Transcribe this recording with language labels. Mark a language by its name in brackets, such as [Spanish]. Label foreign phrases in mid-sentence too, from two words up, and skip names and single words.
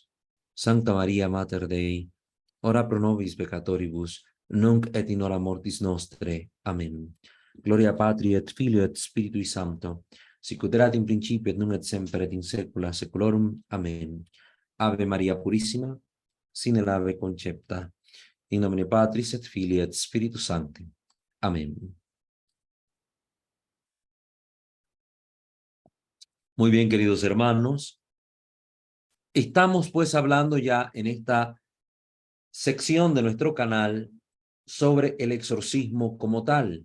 [Latin] Sancta Maria Mater Dei, ora pro nobis peccatoribus, nunc et in hora mortis nostre. Amén. Gloria Patri et Filio et Spiritui Sancto, sicut erat in principio et nunc et semper et in saecula saeculorum. Amén. Ave Maria Purissima, sine ave concepta, in nomine Patris et Filii et Spiritus Sancti. Amén. [Spanish] Muy bien, queridos hermanos. Estamos pues hablando ya en esta sección de nuestro canal sobre el exorcismo como tal.